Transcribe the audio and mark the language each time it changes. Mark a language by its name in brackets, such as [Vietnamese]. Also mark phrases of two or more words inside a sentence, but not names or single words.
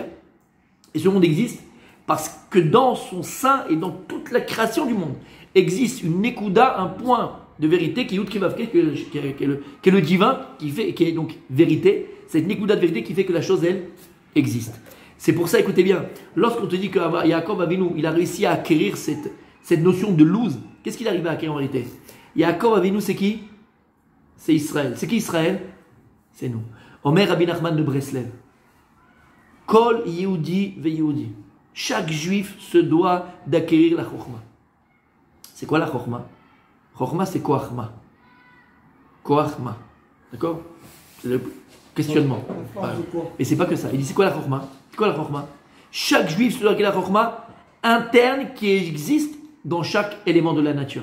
[French] Et ce monde existe parce que dans son sein et dans toute la création du monde existe une Nekuda, un point de vérité qui est le divin, qui est donc vérité. Cette Nekuda de vérité qui fait que la chose, elle, existe. C'est pour ça, écoutez bien, lorsqu'on te dit que Yaakov Avinu, il a réussi à acquérir cette notion de Luz, qu'est-ce qu'il arrive à acquérir en vérité? Yaakov Avinu, c'est qui? C'est Israël. C'est qui Israël? C'est nous. Omer Rabbi Nachman de Breslev. [Hebrew] כל יהודי ויהודי. [French] Chaque juif se doit d'acquérir la Chokhma. C'est quoi la Chokhma? Chokhma, c'est Koachma. Koachma. D'accord? C'est le questionnement. Mais c'est pas que ça. Il dit c'est quoi la Chokhma? C'est quoi la Chokhma? Chaque juif se doit acquérir la Chokhma interne qui existe dans chaque élément de la nature.